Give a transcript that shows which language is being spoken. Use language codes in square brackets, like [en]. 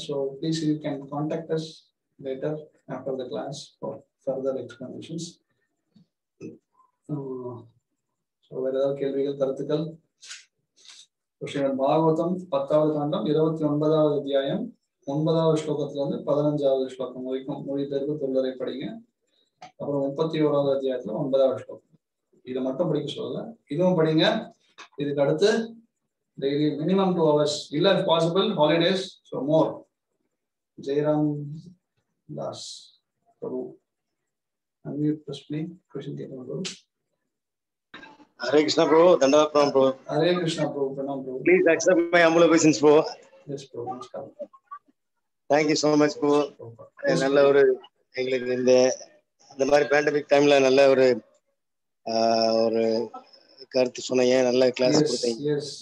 [en] So please you can contact us later after the class for further explanations. [ta] So வேற ஏதாவது கேள்விகள், கருத்துக்கள்? ஸ்ரீமத் பாகவதம் 10வது காண்டம் 29வது அத்தியாயம் 9வது ஸ்லோகத்துல இருந்து 15வது ஸ்லோகம் வரைக்கும் மொழிபெயர்ப்பு தொல்லரை படிங்க. அப்புறம் 31வது அத்தியாயத்துல 9வது ஸ்லோகம். இதை மட்டும் படிக்க சொல்லல, இதுவும் படிங்க. இதுக்கு அடுத்து [en] daily minimum 2 hours illa if possible holidays, so more. Jairam Das Prabhu, unmute press play. Question ke Prabhu. Hare Krishna Prabhu, Dandavad Pranam Prabhu. Hare Krishna Prabhu, Pranam Prabhu. Please accept my humble obeisance Prabhu. Yes Prabhu, namaskar. Thank you so much Prabhu. [ta] நல்ல ஒரு எங்களுக்கு இந்த மாதிரி pandemic டைம்ல நல்ல ஒரு கருத்து சொன்னீங்க, நல்ல கிளாஸ் கொடுத்தீங்க.